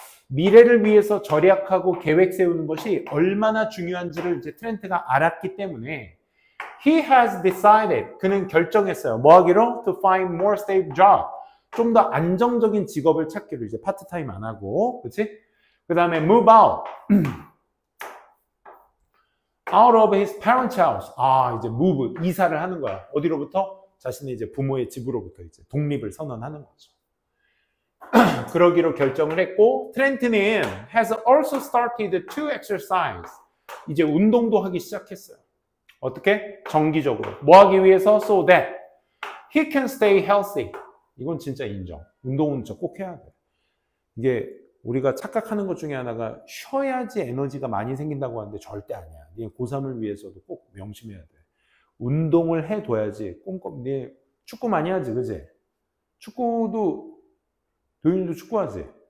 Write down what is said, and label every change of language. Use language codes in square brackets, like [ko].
[ko] 미래를 위해서 절약하고 계획 세우는 것이 얼마나 중요한지를 이제 트렌트가 알았기 때문에 [en] he has decided, [ko] 그는 결정했어요. 뭐 하기로? [en] To find more stable job. [ko] 좀 더 안정적인 직업을 찾기로, 이제 파트타임 안 하고, 그치? [en] 그 다음에 move out of his parents' house. [ko] 이제 move, 이사를 하는 거야. 어디로부터? 자신의 이제 부모의 집으로부터 이제 독립을 선언하는 거죠. 그러기로 결정을 했고, 트렌트는 [en] has also started to exercise. [ko] 이제 운동도 하기 시작했어요. 어떻게? 정기적으로. 뭐 하기 위해서? [en] So that he can stay healthy. [ko] 이건 진짜 인정. 운동은 진짜 꼭 해야 돼. 이게 우리가 착각하는 것 중에 하나가 쉬어야지 에너지가 많이 생긴다고 하는데 절대 아니야. 네 고3을 위해서도 꼭 명심해야 돼. 운동을 해둬야지. 꼼꼼히. 축구 많이 하지, 그지? 축구도, 도윤이도 축구하지?